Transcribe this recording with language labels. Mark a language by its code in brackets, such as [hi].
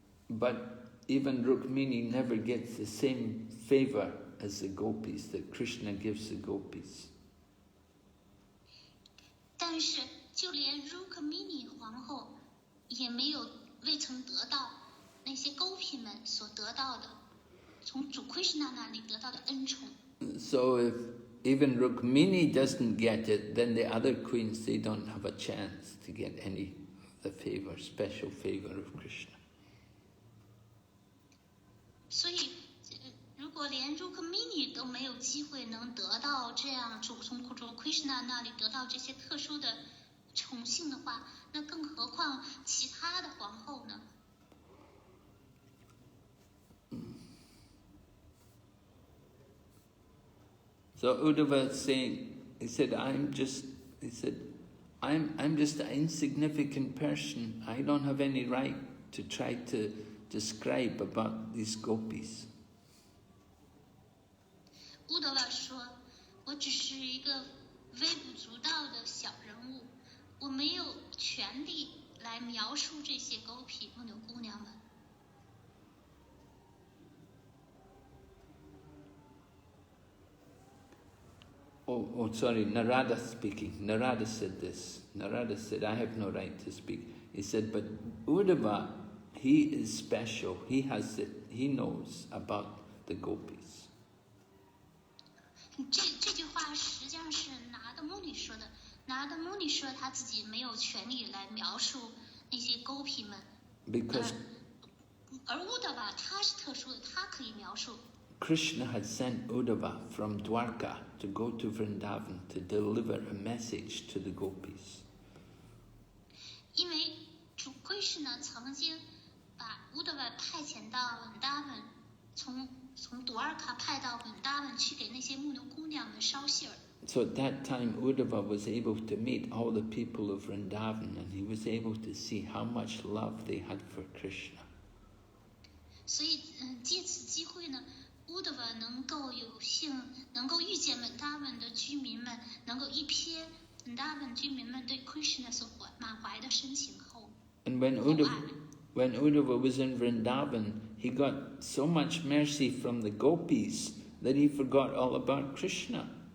[en] But even Rukmini never gets the same favor as the gopis that Krishna gives the gopis. [zh] 但是就连 Rukmini 皇后也未曾得到那些勾皮们所得到的，从主 Krishna 那里得到的恩宠。 [en] So if even Rukmini doesn't get it, then the other queens, they don't have a chance to get any of the favor, special favor of Krishna. [zh] 所以，如果连 Rukmini 都没有机会能得到这样从主 Krishna 那里得到这些特殊的宠幸的话，那更何况其他的皇后呢？ [en] So Uddhava is saying, he said, I'm just an insignificant person. I don't have any right to try to describe about these gopis. [zh] 乌德瓦说：“我只是一个微不足道的小人物，我没有权利来描述这些狗皮牧牛姑娘们。” [en] Oh, sorry, Narada speaking. Narada said this. Narada said, I have no right to speak. He said, but Uddhava, he is special. He knows about the gopis. [zh] 这句话实际上是拿的穆尼说的。拿的穆尼说他自己没有权利来描述那些狗皮们。 [en] Because [zh] 而乌德瓦他是特殊的，他可以描述。 [en] Krishna had sent Uddhava from Dwarka to go to Vrindavan to deliver a message to the gopis. [zh] 因为主Krishna曾经把乌德瓦派遣到文达文，从多尔卡派到文达文去给那些牧牛姑娘们捎信儿。 [en] So at that time, Uddhava was able to meet all the people of Vrindavan, and he was able to see how much love they had for Krishna. [zh] 所以，借此机会呢。乌德瓦能够有幸能够遇见文达文的居民们，能够一瞥文达文居民们对 Krishna 所满怀的深情后。 [en] And when Uddhava was in Vrindavan, he got so much mercy from the gopis that he forgot all about Krishna.